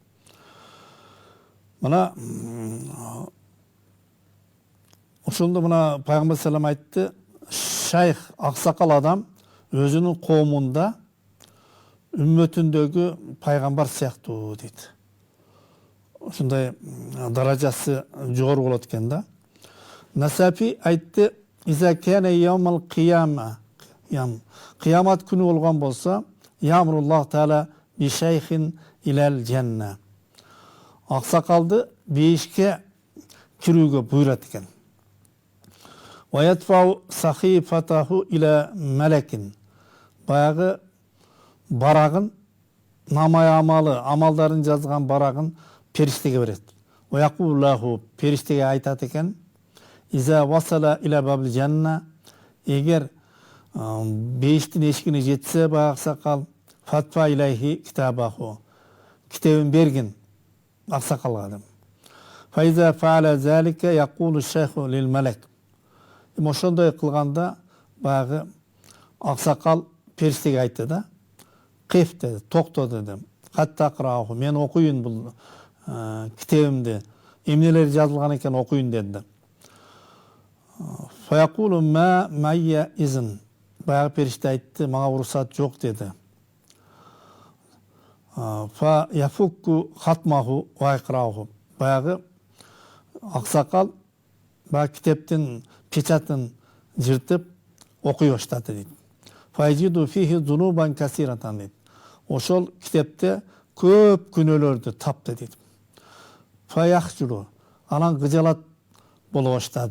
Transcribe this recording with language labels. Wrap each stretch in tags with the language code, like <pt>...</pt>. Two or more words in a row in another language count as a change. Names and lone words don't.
<ky>Мына ошондо мына Пайгамбар салам айтты, шайх аксакал адам өзүнүн коомунда үммөтүндөгү пайгамбар сыяктуу дейт. Ошондой даражасы жогору болот экен да. Насафи айтты,</ky> <ar>إذا كان يوم القيامة,</ar> <ky>кыямат күнү болгон болсо,</ky> <ar>يأمر الله تعالى بشيخ إلى الجنة.</ar> <ky>Аксакалды бейишке кирүүгө буйрат экен.</ky> <ar>ويدفع صحيفته إلى ملك.</ar> <ky>Баягы барагын, намай амалы, амалдарын жазган барагын периштеге берет.</ky> <ar>ويقول له,</ar> <ky>периштеге айтат экен,</ky> <ar>إذا وصل إلى باب الجنة,</ar> <ky>эгер бейиштин эшигине жетсе баягы аксакал,</ky> <ar>فادفع إليه كتابه,</ar> <ky>китебин бергин аксакалга деп.</ky> <ar>فإذا فعل ذلك يقول الشيخ للملك.</ar> <ky>Ошондой кылганда баягы аксакал периштеге айтты да. Киф dedi, токто dedi.</ky> <ar>حتى أقرأه, мен окуйун бул китебимди.</ar> <ky>Эмнелер жазылган экен окуйун dedi.</ky> <ar>فيقول ما معي إذن.</ar> <ky>Баягы периште айтты, мага уруксат жок dedi.</ky> <ar>فيفك ختمه ويقرأه.</ar> <ky>Баягы аксакал баягы китептин печатын жыртып окуй баштады дейт.</ky> <ar>فيجد فيه ذنوبا كثيرة</ar> <ky>дейт. Ошол китепте көп күнөөлөрдү тапты дейт. Фаяхжуру, анан кыжалат боло баштады.</ky>